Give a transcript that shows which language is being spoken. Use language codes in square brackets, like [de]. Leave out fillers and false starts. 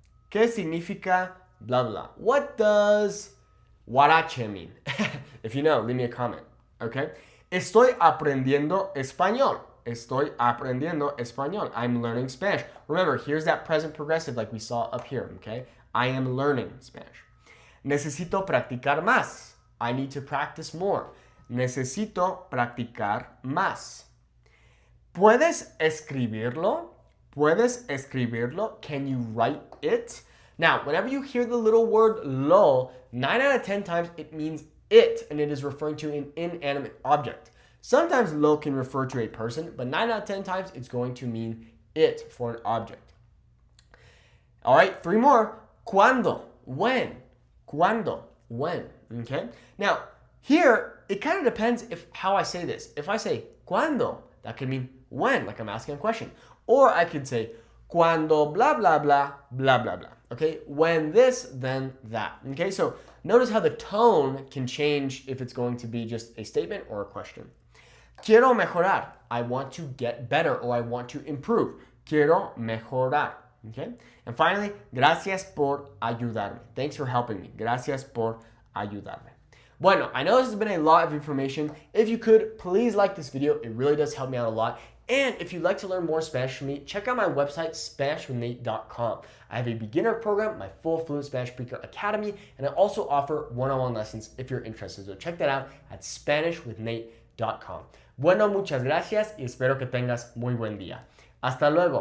[es] ¿Qué significa blah, blah? [en] What does huarache mean? If you know, leave me a comment, okay? [es] Estoy aprendiendo español. Estoy aprendiendo español. [en] I'm learning Spanish. Remember, here's that present progressive like we saw up here, okay? I am learning Spanish. [es] Necesito practicar más. [en] I need to practice more. [es] Necesito practicar más. ¿Puedes escribirlo? ¿Puedes escribirlo? [en] Can you write it? Now, whenever you hear the little word lo, 9 out of 10 times it means it, and it is referring to an inanimate object. Sometimes lo can refer to a person, but 9 out of 10 times it's going to mean it for an object. All right, 3 more. ¿Cuándo? When? ¿Cuándo? When? Okay? Now, here, it kind of depends how I say this. If I say ¿cuándo? That could mean when, like I'm asking a question. Or I could say cuando blah, blah, blah, blah, blah, blah. Okay, when this, then that. Okay, so notice how the tone can change if it's going to be just a statement or a question. [es] Quiero mejorar. [en] I want to get better or I want to improve. [es] Quiero mejorar. [en] Okay, and finally, [es] gracias por ayudarme. [en] Thanks for helping me. [es] Gracias por ayudarme. [en] Bueno, I know this has been a lot of information. If you could, please like this video. It really does help me out a lot. And if you'd like to learn more Spanish from me, check out my website, SpanishWithNate.com. I have a beginner program, my full Fluent Spanish Speaker Academy, and I also offer one-on-one lessons if you're interested. So check that out at SpanishWithNate.com. [es] Bueno, muchas gracias y espero que tengas muy buen día. Hasta luego.